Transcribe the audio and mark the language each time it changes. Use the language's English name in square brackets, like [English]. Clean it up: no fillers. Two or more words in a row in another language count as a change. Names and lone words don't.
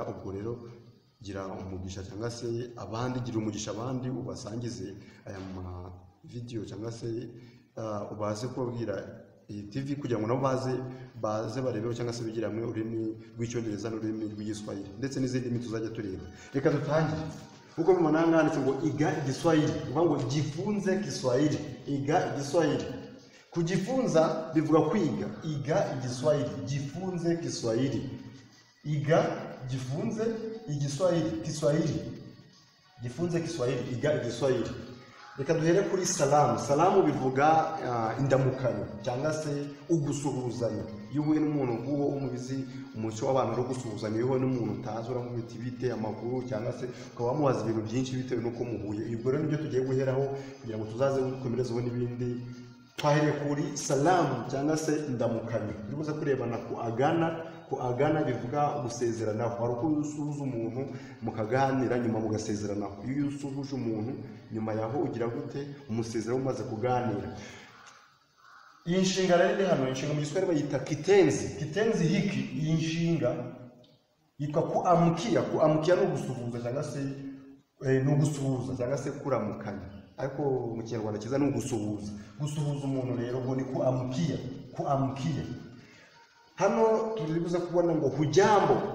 [Kinyarwanda] Ubwo rero gira umugisha cyangwa se abandi, gira umugisha abandi ubasangize aya video cyangwa se ubaze kubabwira iyi TV kugira ngo nabo baze barebeho cyangwa se bigira hamwe ururimi rw'icyongereza n'ururimi rw'igiswahili ndetse n'izindi ndimi tuzajya tureba. Reka dutangire. Uko mubona nganditse ngo iga igiswahili, uvuga ngo [Swahili] jifunze Kiswahili, [Kinyarwanda] iga igiswahili. Kujifunza bivuga kwiga, iga igiswahili, [Swahili] jifunze Kiswahili. [Kinyarwanda] Iga, jifunze igiswahili, Kiswahili. [Swahili] Jifunze Kiswahili, [Kinyarwanda] iga igiswahili. Reka duhere kuri salamu. Salamu bivuga indamukanyo cyangwa se ugusuhuzanya. Iyo uhuye n'umuntu uwo umubizi umuco w'abantu ro gusuhuzanya, iyo uhuye n'umuntu utazi uramubita ibite amakuru cyangwa se ukaba wamubaza ibintu byinshi bitewe nuko muhuye. Ibyo rero nibyo tugiye guheraho kugira ngo tuzaze gukomerezaho n'ibindi. Twahereye kuri salamu cyangwa se indamukanyo. Bivuze kurebana ku agana bivuga gusezeranaho. Hari uko usuhuza umuntu mukaganira nyuma mugasezeranaho. Iyo usuhuje umuntu nyuma yaho ugira gute umusezero umaze kuganira. Iyi nshinga rero hano, inshinga mu Giswahili bayita kitenzi. [Swahili] Kitenzi hiki, [Kinyarwanda] iyi nshinga yitwa kuamkia. Kuamkia no gusuhuza cyangwa se no gusuhuza cyangwa se kuramukanya, ariko mu Kinyarwanda kiza no gusuhuza. Gusuhuza umuntu rero ngo ni kuamkia. Kuamkia hano turibuza kubona ngo hujambo.